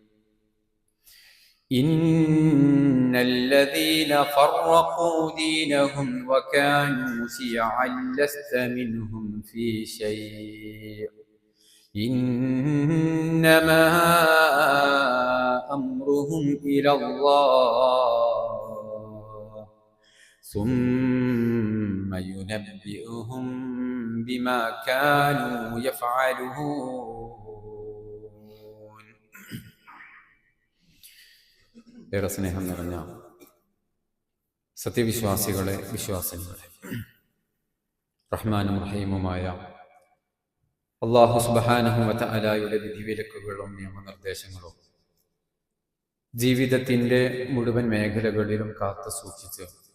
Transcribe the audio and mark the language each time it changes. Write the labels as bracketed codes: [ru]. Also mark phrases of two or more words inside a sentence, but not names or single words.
[ar] إن الذين فرقوا دينهم وكانوا شيعا لست منهم في شيء، إنما أمرهم إلى الله ثم ينبئهم بما كانوا يفعلون. [ml] ഏറെ സ്നേഹം നിറഞ്ഞ സത്യവിശ്വാസികളെ, വിശ്വാസികളെ, റഹ്മാനും റഹീമുമായ [ar] الله سبحانه وتعالى [ml] വിധിവിലക്കുകളും നിയമനിർദ്ദേശങ്ങളും ജീവിതത്തിൻ്റെ മുഴുവൻ മേഖലകളിലും കാത്തു സൂക്ഷിച്ച്